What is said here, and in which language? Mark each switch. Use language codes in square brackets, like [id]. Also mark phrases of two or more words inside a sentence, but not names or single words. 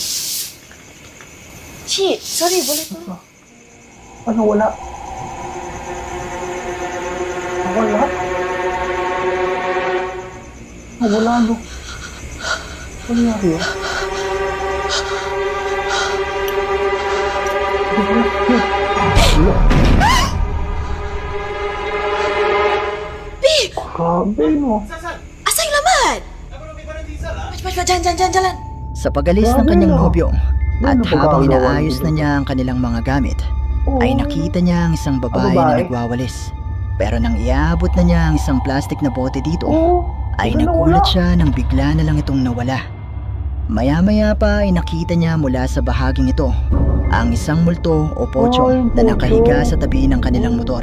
[ms] Cik, sorry boleh tu? [tl] Ano wala? ang lahat. Oh, wala no. Ano nangyari yun? Wala. Grabe no. Asa yung laman? [ms] Cepat, jalan. [tl] Sa pagalis ng kanyang nobyo at habang inaayos na niya ang kanilang mga gamit, ay nakita niya ang isang babae na nagwawalis. Pero nang iabot na niya ang isang plastic na bote dito, ay nagulat siya nang bigla na lang itong nawala. Maya-maya pa ay nakita niya mula sa bahaging ito ang isang multo o pocho na nakahiga sa tabi ng kanilang motor.